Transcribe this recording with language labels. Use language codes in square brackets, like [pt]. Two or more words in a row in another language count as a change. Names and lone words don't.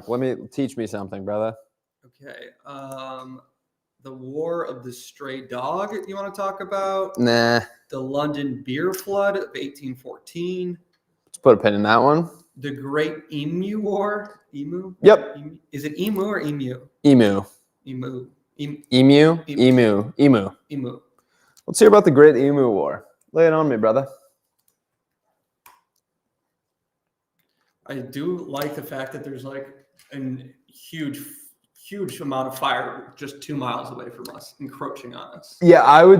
[en] Teach me something, brother. Okay. The War of the Stray Dog, you want to talk about? Nah. The London Beer Flood of 1814. Let's put a pin in that one. The Great Emu War. Emu? Yep. Is it emu or emu? Emu. Emu. Emu. Emu. Let's hear about the Great Emu War. Lay it on me, brother. I do like the fact that there's like a huge amount of fire just 2 miles away from us, encroaching on us. Yeah, I would